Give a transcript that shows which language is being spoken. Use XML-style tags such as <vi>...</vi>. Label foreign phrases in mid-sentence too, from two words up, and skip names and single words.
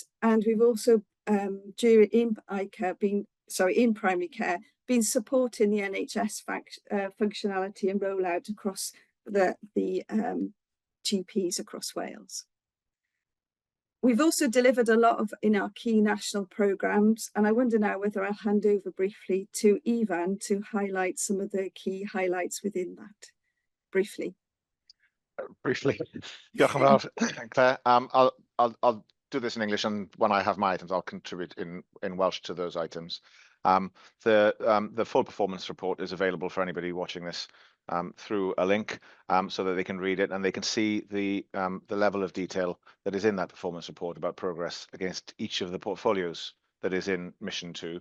<en>And we've also, in primary care, been supporting the NHS functionality and rollout across the GPs across Wales. We've also delivered a lot in our key national programmes, and I wonder now whether I'll hand over briefly to Ivan to highlight some of the key highlights within that. Briefly.</en> <cy>Diolch yn fawr, Claire.</cy> <en>I'll do this in English, and when I have my items, I'll contribute in Welsh to those items. The full performance report is available for anybody watching this through a link so that they can read it and they can see the level of detail that is in that performance report about progress against each of the portfolios that is in mission 2.</en>